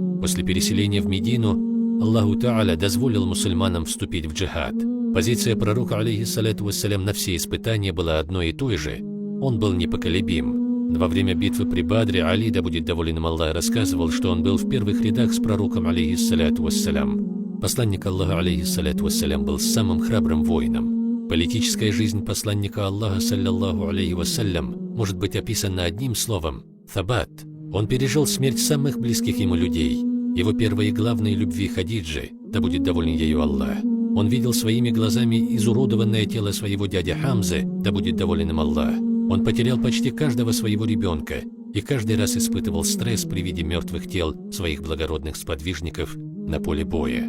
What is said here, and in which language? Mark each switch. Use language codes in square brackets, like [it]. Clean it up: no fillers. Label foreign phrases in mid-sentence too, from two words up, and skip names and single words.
[ru] После переселения в Медину [ar] الله تعالى [ru] дозволил мусульманам вступить в джихад. Позиция пророка, [ar] عليه الصلاة والسلام, [ru] на все испытания была одной и той же. Он был непоколебим. Во время битвы при Бадре Али, да будет доволен им Аллах, рассказывал, что он был в первых рядах с пророком, [ar] عليه الصلاة والسلام. [ru] Посланник Аллаха, [ar] عليه الصلاة والسلام, [ru] был самым храбрым воином. Политическая жизнь посланника Аллаха, [ar] صلى الله عليه وسلم, [ru] может быть описана одним словом – «табат». Он пережил смерть самых близких ему людей. Его первой и главной любви Хадиджи, да будет доволен ею Аллах. Он видел своими глазами изуродованное тело своего дяди Хамзы, да будет доволен им Аллах. Он потерял почти каждого своего ребенка и каждый раз испытывал стресс при виде мертвых тел своих благородных сподвижников на поле боя.